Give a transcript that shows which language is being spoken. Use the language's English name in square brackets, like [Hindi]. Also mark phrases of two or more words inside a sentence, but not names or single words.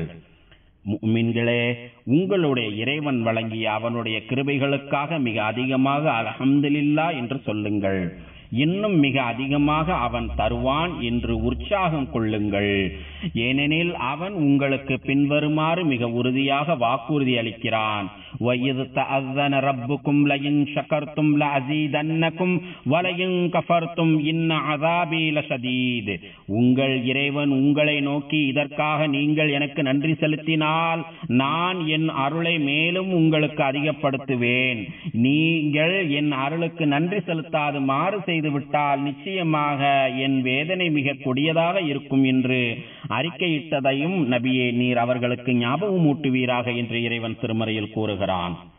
[Tamil] முஃமின்களே, உங்களுடைய இறைவன் வழங்கிய அவனுடைய கிருபைகளுக்காக மிக அதிகமாக அல்ஹம்துலில்லாஹ் என்று சொல்லுங்கள். இன்னும் மிக அதிகமாக அவன் தருவான் என்று உற்சாகம் கொள்ளுங்கள். ஏனெனில் அவன் உங்களுக்கு பின்வருமாறு மிக உறுதியாக வாக்குறுதி அளிக்கிறான். [Arabic] وَإِذْ تَأَذَّنَ رَبُّكُمْ لَئِنْ شَكَرْتُمْ لَأَزِيدَنَّكُمْ وَلَئِنْ كَفَرْتُمْ إِنَّ عَذَابِي لَشَدِيدٌ. [Tamil] உங்கள் இறைவன் உங்களை நோக்கி, இதற்காக நீங்கள் எனக்கு நன்றி செலுத்தினால் நான் என் அருளை மேலும் உங்களுக்கு அதிகப்படுத்துவேன், நீங்கள் என் அருளுக்கு நன்றி செலுத்தாது மாறு செய்துவிட்டால் நிச்சயமாக என் வேதனை மிக கொடியதாக இருக்கும் என்று அறிக்கையிட்டதையும் நபியே நீர் அவர்களுக்கு ஞாபகம் ஊட்டுவீராக என்று இறைவன் திருமறையில் கூறுகிறான்.